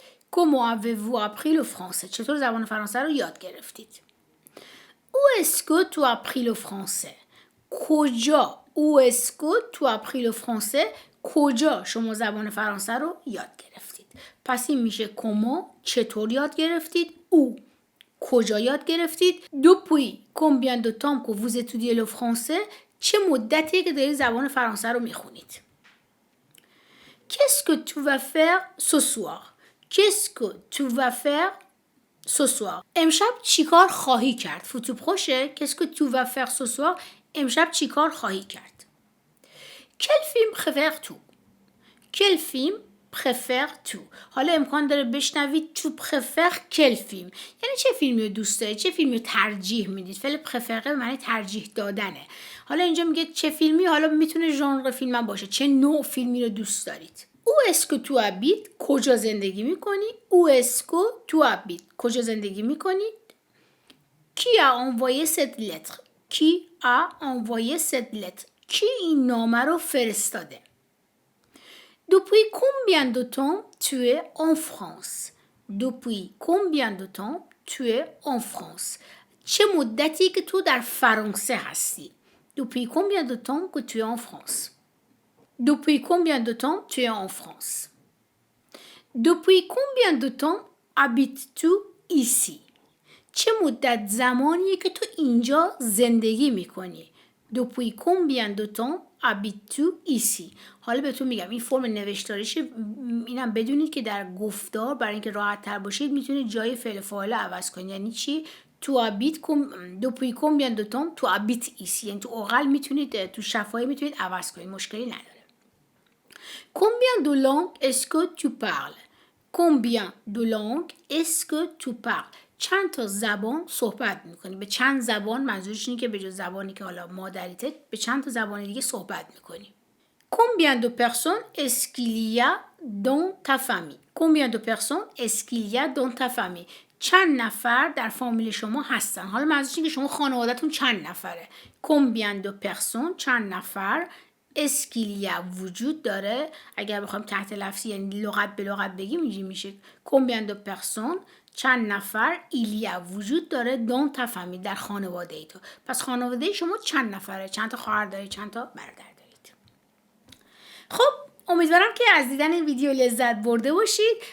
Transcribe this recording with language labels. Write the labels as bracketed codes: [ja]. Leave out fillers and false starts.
[fr] Comment avez-vous appris le français؟ [fa] چطور زبان فرانسه رو یاد گرفتید. [fr] Où est-ce que tu as appris le français؟ کجا؟ Où est-ce que tu as appris le français؟ [fa] کجا شما زبان فرانسه رو یاد گرفتید. پس این میشه comment چطور یاد گرفتید، où کجا یاد گرفتید، [fr] depuis combien de temps que vous étudiez le français [fa] چه مدتی که دارید زبان فرانسه رو میخونید. [fr] Qu'est-ce que tu vas faire ce soir؟ Qu'est-ce que tu vas faire ce soir؟ [fa] امشب چیکار خواهی کرد. فوتو پروشه. [fr] Qu'est-ce que tu vas faire ce soir؟ [fa] امشب چیکار خواهی کرد. [fr] Quel film préfères-tu؟ Quel film préfères-tu؟ [fa] حالا امکان داره بشنوید [fr] tu préfères quel film، [fa] یعنی چه فیلمی رو دوست دارید، چه فیلمی رو ترجیح میدید. فعل préférer به معنی ترجیح دادنه. حالا اینجا میگه چه فیلمی، حالا میتونه ژانر فیلم هم باشه، چه نوع فیلمی رو دوست دارید. [fr] Où est-ce que tu habites؟ [fa] کجا زندگی میکنی. [fr] Où est-ce que tu habites؟ [fa] کجا زندگی میکنید. [fr] Qui a envoyé cette lettre؟ Qui a envoyé cette lettre؟ [fa] کی این نامه رو فرستاده. [fr] Depuis combien de temps tu es en France؟ Depuis combien de temps tu es en France؟ [fa] چه مدتی که تو در فرانسه هستی. [fr] Depuis combien de temps que tu es en France؟ Depuis combien de temps tu es en France؟ Depuis combien de temps habites-tu ici؟ [fa] چه مدت زمانیه که تو اینجا زندگی میکنی. [fr] Depuis combien de temps habites-tu ici؟ [fa] حالا بهتون میگم این فرم نوشتاریشه، اینم بدونید که در گفتار برای اینکه راحت تر باشید میتونید جای فعل فاعل عوض کنید. یعنی چی؟ [fr] تو habites depuis combien de temps تو habites ici. [fa] یعنی تو اوغل میتونید، تو شفاهی میتونید عوض کنید، مشکلی نداره. [fr] Combien de langues est-ce que tu parles? Combien de langues est-ce que tu parles? [fa] چند تا زبان صحبت میکنی؟ به چند زبان منظورش اینه که به جز زبانی که حالا مادریته به چند تا زبان دیگه صحبت میکنی. [fr] Combien de personnes est-ce qu'il y a dans ta famille? Combien de personnes est-ce qu'il y a dans ta famille? [fa] چند نفر در فامیل شما هستن؟ حالا منظورش اینه که شما خانواده‌تون چند نفره. [fr] Combien de personnes [fa] چند نفر [fr] est-ce qu'il y a [fa] وجود داره. اگر بخوایم تحت لفظی یعنی لغت به لغت بگیم اینجوری میشه [fr] combien de personnes [fa] چند نفر [fr] il y a [fa] وجود داره [fr] dans ta famille [fa] در خانواده ای تو. پس خانواده شما چند نفره؟ چند تا خواهر دارید؟ چند تا برادر دارید؟ خب امیدوارم که از دیدن این ویدیو لذت برده باشید.